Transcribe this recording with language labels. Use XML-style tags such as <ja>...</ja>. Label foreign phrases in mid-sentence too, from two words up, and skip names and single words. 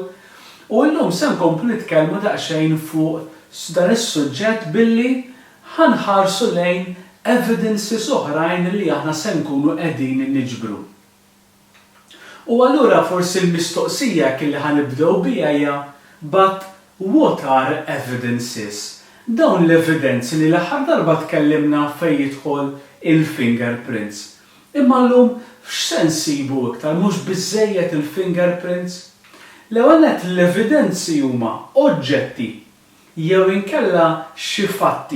<mt>U llum se nkomplu nitkellmu daqsxejn fuq dan is-suġġett billi ħanħarsu lejn evidences oħrajn li aħna se nkunu qegħdin niġbru. U allura forsi l-mistoqsija kelli ħanibdew biha hija</mt> <en>but what are evidences?</en> <mt>Dawn l-evidenzi li l-aħħar darba tkellimna fejn jidħol il-fingerprints. Imma llum x'se nsibu iktar mhux biżżejjed il-fingerprints? L-ewwel nett l-evidenzi huma oġġetti jew inkella xi fatti.</mt>